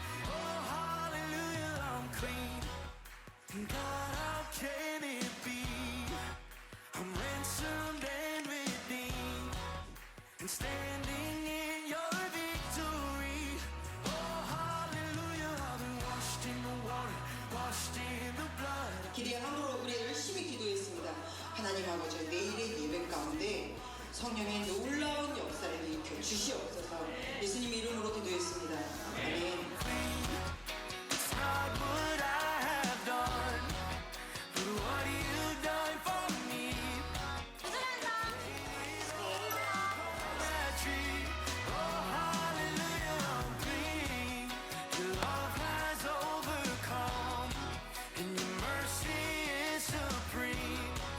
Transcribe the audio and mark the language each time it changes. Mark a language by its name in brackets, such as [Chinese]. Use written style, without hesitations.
[English] Oh hallelujah, I'm clean, and God, how can it be? I'm ransomed and redeemed, and standing in your victory. Oh hallelujah, I've been washed in the water, washed in the blood. [Korean] 기대함으로 우리 열심히 기도했습니다. 하나님 아버지, 내일의 예배 가운데 성령의 놀라운 역사를 일으켜 주시옵소서. 예수님 이름으로 기도했습니다. 아멘. [English] It's not what I have done, but what you've done for me. That tree, oh hallelujah, I'm clean. Your love has overcome, and your mercy is supreme.